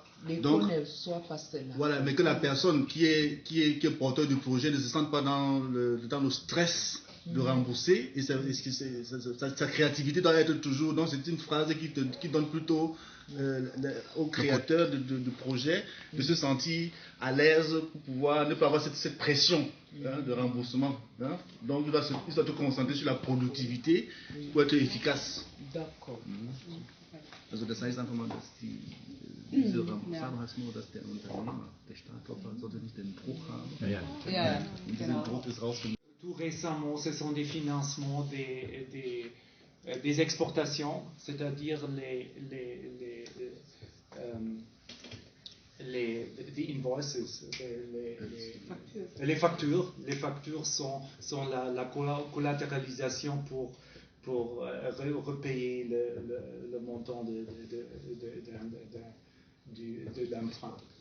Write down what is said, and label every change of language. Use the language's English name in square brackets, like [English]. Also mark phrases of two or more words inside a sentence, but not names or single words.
[French] Donc, voilà, mais que la personne qui est porteur du projet ne se sente pas dans le stress de rembourser, et sa créativité doit être toujours, donc c'est une phrase qui donne plutôt au créateur de projet de se sentir à l'aise pour pouvoir ne pas avoir cette pression de remboursement. Donc il doit se concentrer sur la productivité pour être efficace. D'accord. [German] Also das heißt einfach mal, dass diese Remboursable heißt nur, dass der Unternehmer, der Startklopfer, sollte nicht den Druck haben. Ja, und diesen Druck ist rausgenommen. [French] Tout récemment, ce sont des financements des exportations, c'est-à-dire les invoices, les factures. Les factures sont la collatéralisation pour repayer le montant de l'emprunt.